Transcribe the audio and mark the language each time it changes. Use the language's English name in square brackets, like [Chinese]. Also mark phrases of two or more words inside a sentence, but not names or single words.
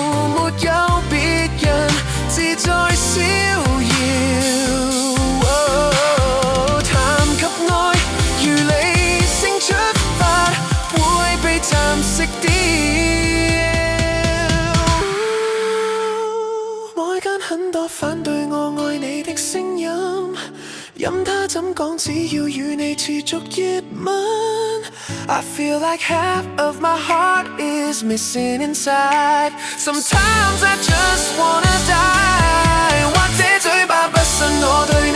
[Chinese] 在逍遙，談及愛如理性出發，會被蠶食掉。外間很多反對我愛你的聲音，任他怎講，只要與你持續熱吻。 [English] I feel like half of my heart is missing inside. Sometimes I just wanna die. [Chinese] 或者嘴巴不信我。